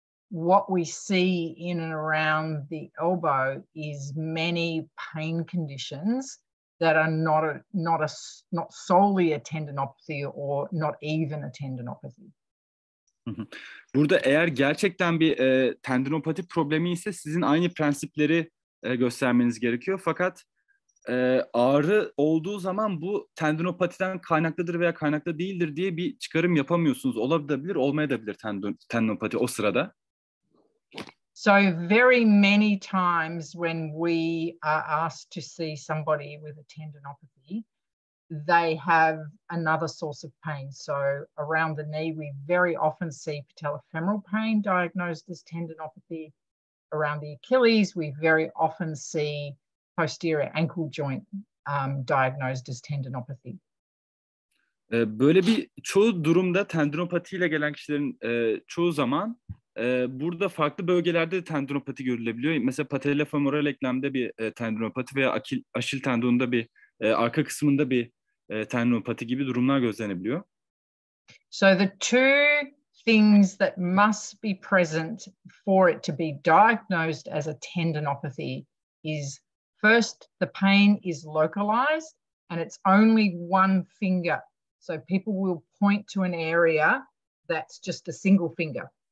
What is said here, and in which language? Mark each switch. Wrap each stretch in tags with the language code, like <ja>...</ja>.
<en>What we see in and around the elbow is many pain conditions that are not solely a tendinopathy or not even a tendinopathy.</en> <tr>Burada eğer gerçekten bir tendinopati problemi ise sizin aynı prensipleri göstermeniz gerekiyor. Fakat ağrı olduğu zaman bu tendinopatiden kaynaklıdır veya kaynaklı değildir diye bir çıkarım yapamıyorsunuz. Olabilir, olmayabilir tendinopati o sırada.</tr> <en>So very many times when we are asked to see somebody with a tendinopathy, they have another source of pain. So around the knee, we very often see patellofemoral pain diagnosed as tendinopathy. Around the Achilles, we very often see posterior ankle joint diagnosed as tendinopathy.</en> <tr>Böyle bir çoğu durumda tendinopatiyle gelen kişilerin çoğu zaman burada farklı bölgelerde de tendinopati görülebiliyor. Mesela patellofemoral eklemde bir tendinopati veya aşil tendonunda bir arka kısmında bir tendinopati gibi durumlar gözlenebiliyor.</tr> <en>So the two things that must be present for it to be diagnosed as a tendinopathy is first, the pain is localized and it's only one finger. So people will point to an area that's just a single finger.</en>